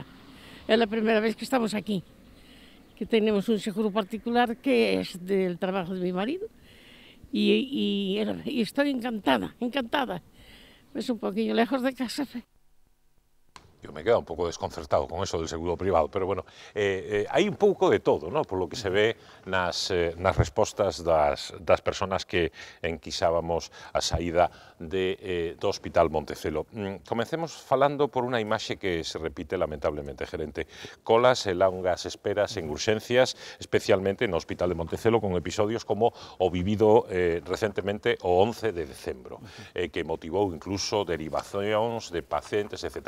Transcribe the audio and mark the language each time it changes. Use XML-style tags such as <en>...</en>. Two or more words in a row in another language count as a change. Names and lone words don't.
<es>Es la primera vez que estamos aquí, que tenemos un seguro particular que es del trabajo de mi marido y estoy encantada, encantada. Es un poquillo lejos de casa. Yo me quedo un pouco desconcertado con eso del seguro privado, pero bueno,</es> <gl>hai un pouco de todo,</gl> <es>¿no? Por lo que se ve</es> <gl>nas respostas das persoas que enquisábamos a saída do Hospital Montecelo. Comencemos falando por unha imaxe que se repite lamentablemente, gerente. Colas e longas esperas en urxencias, especialmente no Hospital de Montecelo, con episodios como o vivido recentemente o 11 de decembro, que motivou incluso derivacións de pacientes, etc.</gl>